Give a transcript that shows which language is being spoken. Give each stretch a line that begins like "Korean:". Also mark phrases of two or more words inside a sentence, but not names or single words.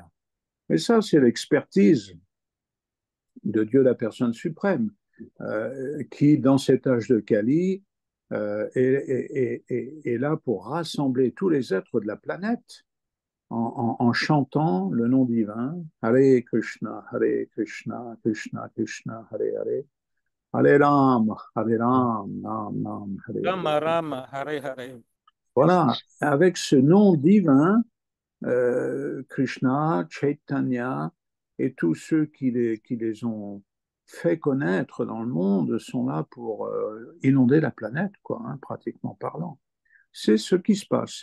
French: Et ça, c'est l'expertise de Dieu la personne suprême, qui, dans cet âge de Kali, est là pour rassembler tous les êtres de la planète en chantant le nom divin,
Sanskrit: Hare Krishna, Hare Krishna, Krishna Krishna, Hare Hare, Hare Ram, Ram Ram, Hare Rama Hare. Rama, Hare Hare.
French: Voilà, avec ce nom divin, Krishna, Chaitanya et tous ceux qui les ont fait connaître dans le monde sont là pour inonder la planète, quoi, hein, pratiquement parlant. C'est ce qui se passe.